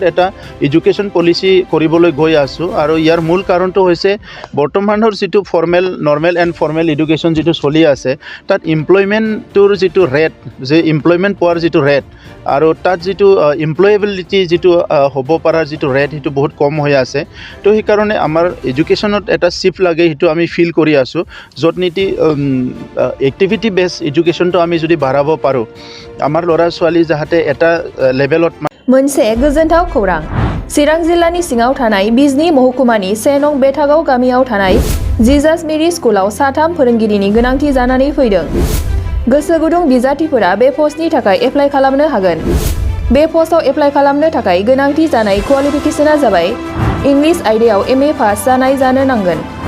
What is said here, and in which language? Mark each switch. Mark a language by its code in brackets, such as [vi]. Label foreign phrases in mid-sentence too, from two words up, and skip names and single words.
[as] এটা এডুকেশন পলিসি কৰিবলৈ গৈ আছো আৰু ইয়াৰ মূল কাৰণটো হৈছে বৰ্তমানৰ যেটো [en] formal normal and formal education [as] যেটো চলি আছে তাত এমপ্লয়মেণ্টৰ যেটো ৰেট যে এমপ্লয়মেণ্ট পোৱাৰ যেটো ৰেট আৰু তাত যেটো এমপ্লয়েবিলিটি যেটো হ'ব পাৰাৰ যেটো ৰেট হেতু বহুত কম হৈ আছে তো সেই কাৰণে আমাৰ এডুকেশনত এটা শিফট লাগে হেতু আমি ফিল কৰি আছো যত নীতি [en] activity base education [as] আমি যদি বাঢ়াব পাৰো আমাৰ ল'ৰা ছোৱালী যাহাতে এটা লেভেলত [brx] मोनसे गोजोनथाव खौरां चिरां जिल्लानि सिङाव थानाय बिजनी महकुमानि 1 नं बेथागाव गामियाव थानाय जिजास मेरी स्कुलाव 3 फोरोंगिरिनि गोनांथि जानानै फैदों गोसो गुदुं बिजाथिफोरा बे पस्टनि थाखाय एप्लाइ खालामनो हागोन बे पस्टआव एप्लाइ खालामनो थाखाय गोनांथि जानाय क्वालिफिकेशना जाबाय इंलिश आयदायाव एमए पास जानाय जानो नांगोन